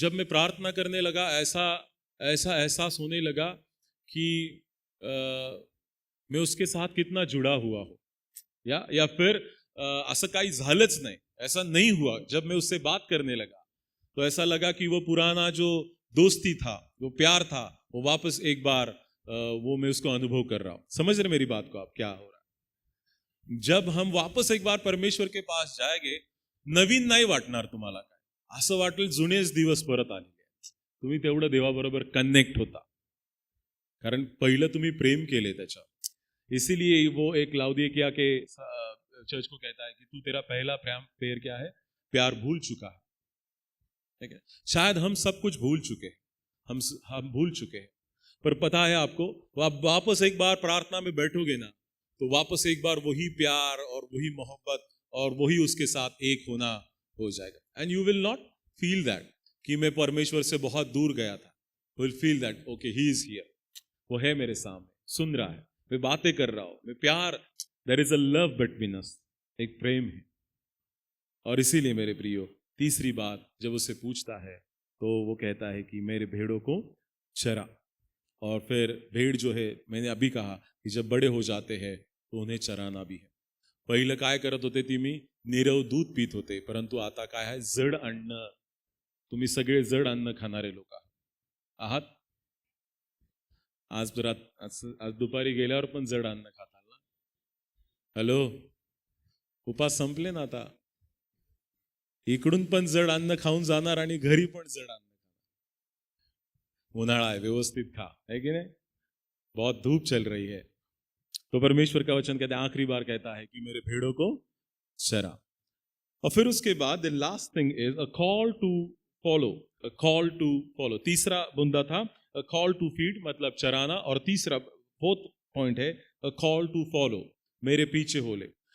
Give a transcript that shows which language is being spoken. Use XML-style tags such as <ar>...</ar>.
<hi>जब मैं प्रार्थना करने लगा, ऐसा एहसास होने लगा कि मैं उसके साथ कितना जुड़ा हुआ हूँ, या फिर</hi> <mr>असं काही झालंच नाही,</mr> <hi>ऐसा नहीं हुआ। जब मैं उससे बात करने लगा तो ऐसा लगा कि वो पुराना जो दोस्ती था, वो प्यार था, वो वापस एक बार वो मैं उसको अनुभव कर रहा हूँ। समझ रहे मेरी बात को आप, क्या हो रहा है? जब हम वापस एक बार परमेश्वर के पास जाएंगे,</hi> <mr>नवीन नाही वाटणार तुम्हाला, काय असं वाटेल जुनेच दिवस परत आलेले आहेत। तुम्ही तेवढं देवाबरोबर कनेक्ट होता, कारण पहिलं तुम्ही प्रेम केले त्याच्यावर।</mr> <hi>इसीलिए वो एक लाउदिकिया के चर्च को कहता है कि तू तेरा पहला प्यार क्या है, प्यार भूल चुका है। ठीक है, शायद हम सब कुछ भूल चुके हैं, हम भूल चुके हैं, पर पता है आपको, आप वापस एक बार प्रार्थना में बैठोगे ना, तो वापस एक बार वही प्यार और वही मोहब्बत और वही उसके साथ एक होना हो जाएगा।</hi> <en>and you will not feel that</en> <hi>कि मैं परमेश्वर से बहुत दूर गया था।</hi> <en>will feel that okay, he is here,</en> <hi>वो है मेरे सामने, सुन रहा है, मैं बातें कर रहा हूं, मैं प्यार,</hi> <en>there is a love between us,</en> <hi>एक प्रेम है। और इसीलिए मेरे प्रियो, तीसरी बात जब उससे पूछता है, तो वो कहता है कि मेरे भेड़ों को चरा। और फिर भेड़ जो है, मैंने अभी कहा कि जब बड़े हो जाते हैं तो उन्हें चराना भी है।</hi> <mr>पहिलं काय करत होते तुम्ही, नीरव दूध पीत होते, परंतु आता काय आहे, जड अन्न। तुम्ही सगळे जड अन्न खाणारे लोक आहात। आज दुपारी गेल्यावर पण जड अन्न खाताल ना? हॅलो, उपास संपले ना आता, इकडून पण जड अन्न खाऊन जाणार आणि घरी पण जड अन्न।</mr> <hi>उन्हाळा है, व्यवस्थित खा, है कि नहीं? बहुत धूप चल रही है, तो परमेश्वर का वचन कहता है, आखिरी बार कहता है कि मेरे भेड़ों को चरा। और फिर उसके बाद</hi> <en>The last thing is a call to follow, a call to follow.</en> <hi>तीसरा बुंदा था</hi> <en>a call to feed,</en> <hi>मतलब चराना, और तीसरा फोर्थ पॉइंट है</hi> <en>a call to follow,</en> <hi>मेरे पीछे हो ले।</hi>